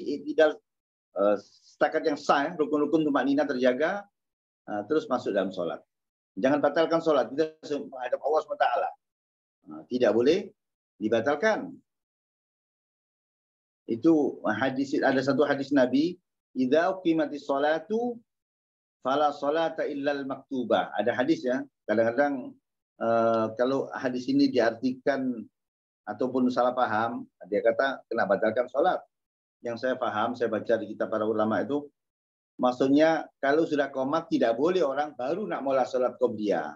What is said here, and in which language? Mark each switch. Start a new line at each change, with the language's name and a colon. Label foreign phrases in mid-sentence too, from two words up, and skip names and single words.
Malay: I'tidal setakat yang sah. Rukun-rukun tumakninah terjaga. Terus masuk dalam solat. Jangan batalkan solat. Kita menghadap Allah SWT. Tidak boleh dibatalkan. Itu hadis, ada satu hadis Nabi.
Arabic: إذا أقيمت الصلاة فلا صلاة إلا المكتوبة.
Malay: Ada hadis ya. Kadang-kadang kalau hadis ini diartikan ataupun salah paham, dia kata kena batalkan sholat. Yang saya paham, saya baca di kitab para ulama itu, maksudnya kalau sudah qomat tidak boleh orang baru nak mula sholat qobliyah.